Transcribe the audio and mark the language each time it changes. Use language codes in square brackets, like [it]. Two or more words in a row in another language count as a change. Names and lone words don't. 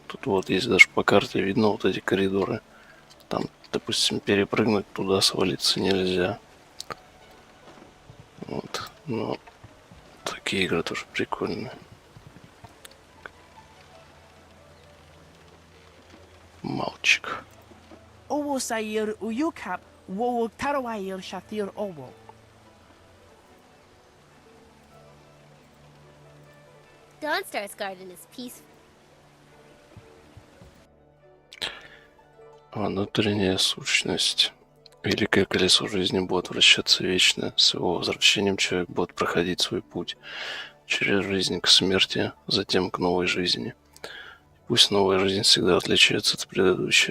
[ru] Тут вот есть даже по карте видно вот эти коридоры. Там, допустим, перепрыгнуть туда, свалиться нельзя. Вот. Но такие игры тоже прикольные. Мальчик. Owo sayir uyukap wo tarwair shatir owo. [en] Dawnstar's garden is peaceful. [ru] Внутренняя сущность. Великое колесо жизни будет вращаться вечно. С его возвращением человек будет проходить свой путь через жизнь к смерти, затем к новой жизни. Пусть новая жизнь всегда отличается от предыдущей.